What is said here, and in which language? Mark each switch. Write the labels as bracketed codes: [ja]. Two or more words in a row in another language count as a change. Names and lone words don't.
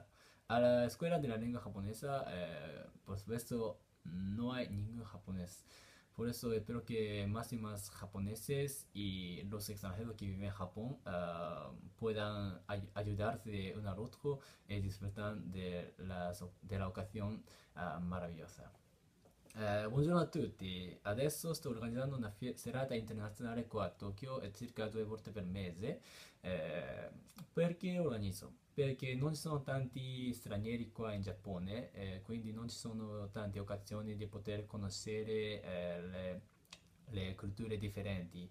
[es] A la escuela de la lengua japonesa, por supuesto, no hay ningún japonés. Por eso espero que más y más japoneses y los extranjeros que viven en Japón puedan ayudarse uno al otro y disfrutar de la ocasión maravillosa. [it] Buongiorno a tutti, adesso sto organizzando una serata internazionale qua a Tokyo circa 2 volte per mese. Perché organizzo? perché non ci sono tanti stranieri qua in Giappone, quindi non ci sono tante occasioni di poter conoscere le culture differenti.